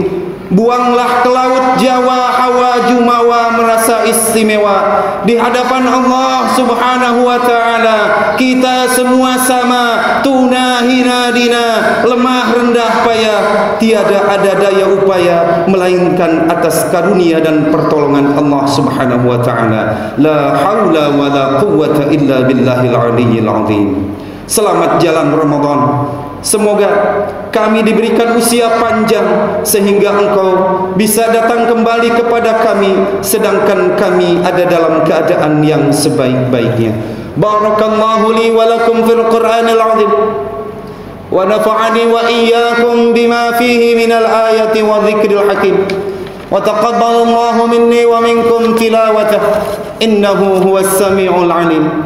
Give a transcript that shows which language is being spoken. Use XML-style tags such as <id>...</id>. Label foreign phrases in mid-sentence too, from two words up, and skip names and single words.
<id>Buanglah ke laut Jawa, hawa, jumawa, merasa istimewa di hadapan Allah</id> <ar>سبحانه وتعالى.</ar> <id>Kita semua sama, tuna, hina, dina, lemah, rendah, payah. Tiada ada daya upaya melainkan atas karunia dan pertolongan Allah</id> <ar>سبحانه وتعالى. لا حول ولا قوة إلا بالله العلي العظيم.</ar> <id>Selamat jalan Ramadan. Semoga kami diberikan usia panjang sehingga Engkau bisa datang kembali kepada kami sedangkan kami ada dalam keadaan yang sebaik-baiknya.</id> <ar>بارك الله لي ولكم في القرآن العظيم ونفعني وإياكم بما فيه من الآيات والذكر الحكيم. وتقبل الله مني ومنكم تلاوته إنه هو السميع العليم.</ar>